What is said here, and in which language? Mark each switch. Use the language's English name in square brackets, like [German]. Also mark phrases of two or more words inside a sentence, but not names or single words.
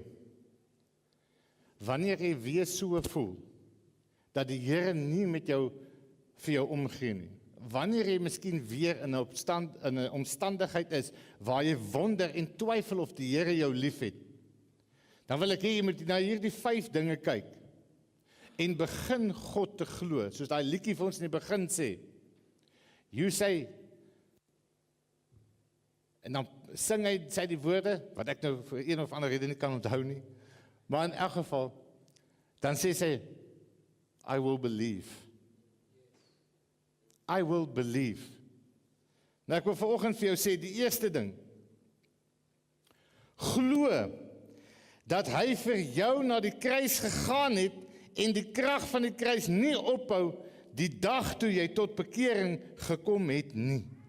[Afrikaans] Wanneer jy weer so voel, dat die Here nie met jou vir jou omgee nie. Wanneer jy miskien weer in 'n omstandigheid is, waar jy wonder en twyfel of die Here jou lief het, dan wil ek hê jy moet na hierdie 5 dinge kyk, en begin God te glo, soos daai liedjie vir ons in die begin sê, [English] you say, [Afrikaans] en dan sing hy sy die woorde, wat ek nou vir een of ander rede nie kan onthou nie, maar in elk geval, dan sê sy, [English] I will believe. I will believe. [Afrikaans] Nou ek wil vanoggend vir jou sê, die eerste ding, glo, dat hy vir jou na die kruis gegaan het, en die krag van die kruis nie ophou, die dag toe jy tot bekering gekom het nie.